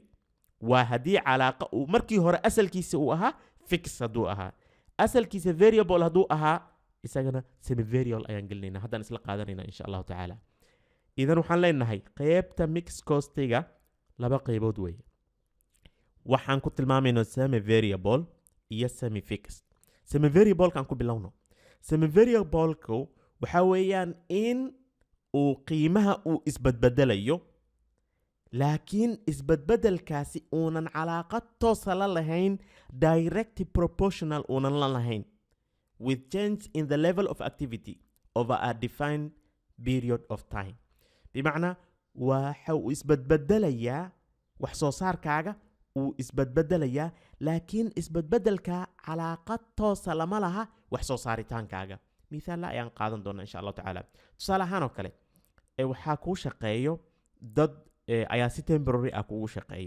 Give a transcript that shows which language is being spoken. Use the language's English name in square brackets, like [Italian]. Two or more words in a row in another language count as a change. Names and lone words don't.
[Somali] waa haddii calaaqa uu markii hore asalkiisa uu ahaa fix hadduu ahaa, asalkiisa variable hadduu ahaa isagana [English] semi variable [Somali] ayaan gelinaynaa. haddaan isla qaadanaynaa [Arabic] insha allahu tacaala. [Somali] idan waxaan leenahay qaybta [English] mix costiga [Somali] 2 qaybood weeye. waxaan ku tilmaamaynaa [English] semi variable [Somali] iyo [English] semi fixed. semi variable-kaan [Somali] ku bilowno. [English] semi variable-ku [Somali] waxa weeyaan in uu qiimaha uu isbadbedelayo, laakiin isbadbedelkaasi uunan calaaqad toosa la lahayn, [English] direct proportional [Somali] uunan la lahayn [English] with change in the level of activity over a defined period of time. [Somali] bimacnaa waxa uu isbadbedelayaa wax soo saarkaaga uu isbadbedelayaa, laakiin isbadbedelka calaaqad toosa lama laha wax soo saaritaankaaga. mithaal ayaan qaadan doonaa [Arabic] insha allahu tacaala. [Somali] tusaale ahaan oo kale waxaa kuu shaqeeyo dad ayaa si temporary ah kugu shaqeeyo.